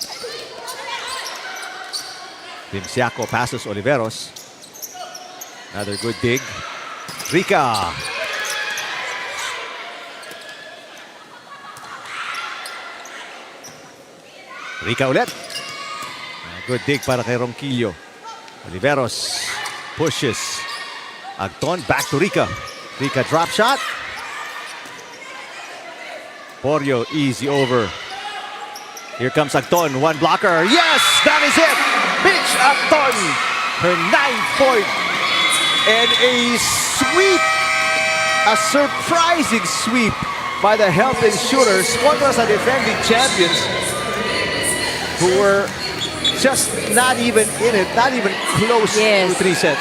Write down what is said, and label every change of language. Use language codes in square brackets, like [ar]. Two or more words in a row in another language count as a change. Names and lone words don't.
[en] Dimsiaco passes Oliveros. Another good dig. Rica. [tl] Rica ulit. [en] Good dig [tl] para kay Ronquillo. [en] Oliveros pushes. Agton, back to Rica. Rica drop shot. Porio, easy over. Here comes Agton, 1 blocker. Yes, that is it. Mitch Agton, her 9th point. And a sweep, a surprising sweep by the Health Insurers [tl] contra sa [en] defending champions who were just not even in it, not even close to 3 sets.